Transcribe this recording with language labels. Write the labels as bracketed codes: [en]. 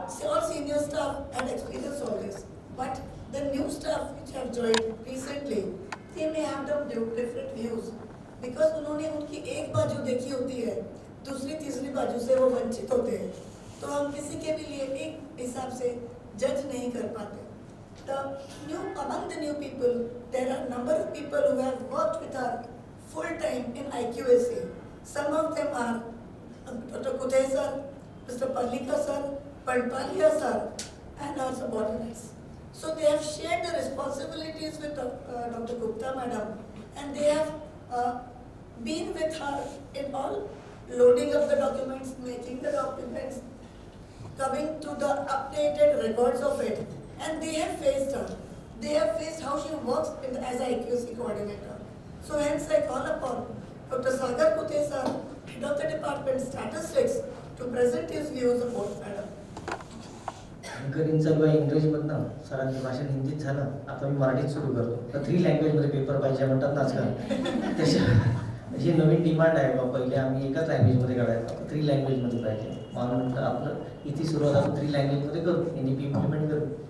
[en] All senior staff had experience all this, but the new staff which have joined recently, they may have different views because [hi] उन्होंने उनकी एक बाजू देखी होती है, दूसरी तीसरी बाजू से वो वंचित होते हैं, तो हम किसी के भी लिए एक हिसाब से जज नहीं कर पाते. [en] Among the new people, there are a number of people who have worked with her full time in IQAC. Some of them are Dr. Kuthe sir, Mr. Parlikar sir, Panpalia sir, and our subordinates. So they have shared the responsibilities with Dr. Gupta madam, and they have been with her in all loading of the documents, making the documents, coming to the updated records of it, and they have faced her. They have faced how she works as a IQC coordinator. So hence I call upon Dr. Sagar Kuthe sir, head of the department statistics, to present his views about madam. [mr] अँकरिंगचा किंवा इंग्रजीमधनं सरांचं भाषण हिंदीत झालं, आता मी मराठीत सुरू करतो. तर 3 लँग्वेजमध्ये पेपर पाहिजे म्हणतात ना आजकाल. त्याच्या ही नवीन डिमांड आहे बा. पहिले आम्ही एकाच लँग्वेजमध्ये काढायचो, आता 3 लँग्वेजमध्ये पाहिजे. म्हणून म्हटलं आपलं इथे सुरुवात आपण 3 लँग्वेजमध्ये करू, NEP इम्प्लिमेंट करू.